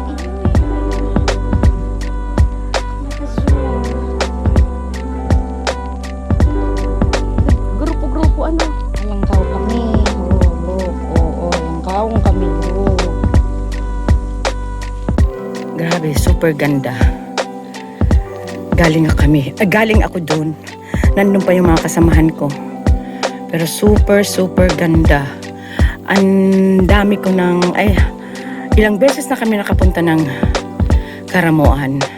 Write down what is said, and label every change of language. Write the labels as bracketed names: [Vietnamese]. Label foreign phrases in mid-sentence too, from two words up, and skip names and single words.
[Filipino] Grupo-grupo ano. Alangkaw kami. Oo, alangkaw kami. Grabe, super ganda. Galing ako doon. Nandun pa yung mga kasamahan ko. Pero super ganda. Ang dami ko ilang beses na kami nakapunta ng CARAMOAN.